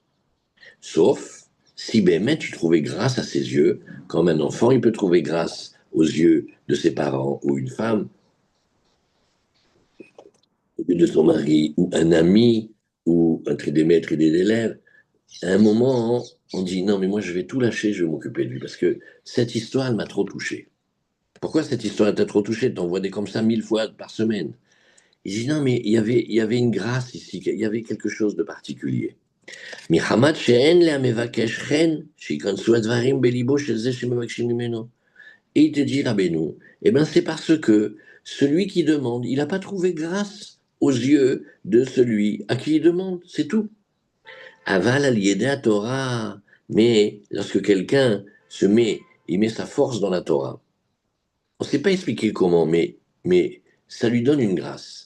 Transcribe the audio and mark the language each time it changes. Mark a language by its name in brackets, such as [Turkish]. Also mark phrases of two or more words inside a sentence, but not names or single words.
[French] Sauf si ben, tu trouvais grâce à ses yeux, comme un enfant, il peut trouver grâce aux yeux de ses parents ou une femme, de son mari, ou un ami, ou entre des maîtres et des élèves. À un moment, on dit non, mais moi je vais tout lâcher, je vais m'occuper de lui, parce que cette histoire, elle m'a trop touché. Pourquoi cette histoire t'a trop touché? T'envoies des comme ça 1000 fois par semaine. Il dit non, mais il y avait une grâce ici, il y avait quelque chose de particulier. [Hebrew] מחמת שאין למבקש חן, שייכנסו הדברים בליבו של זה שמבקשים ממנו. [French] Et il te dit, Rabbeinu, eh ben c'est parce que celui qui demande, il n'a pas trouvé grâce aux yeux de celui à qui il demande, c'est tout. [Hebrew] אבל על התורה, [French] mais lorsque quelqu'un il met sa force dans la Torah, on ne sait pas expliquer comment, mais ça lui donne une grâce.